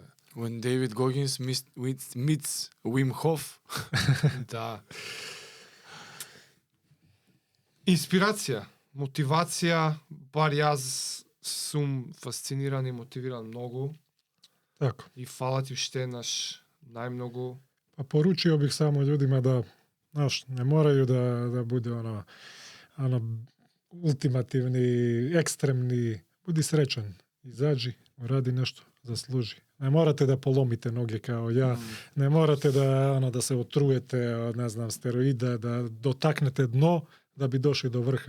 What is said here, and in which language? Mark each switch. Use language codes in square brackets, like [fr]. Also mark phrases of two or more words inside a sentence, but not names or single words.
[en] When David Goggins meets Wim Hof. [mk] Да. Инспирација, мотивација, бар јас сум фасциниран и мотивиран многу [sr] Tako. [mk] и фала ти уште еднаш најмногу. [sr] Pa poručio bih samo ljudima da, znaš, ne moraju da bude ono ultimativni, ekstremni, budi srećan, izađi, radi nešto, zasluži. Ne morate da polomite noge kao ja, ne morate da se otrujete od, ne znam, steroida, da dotaknete dno da bi došli do vrha.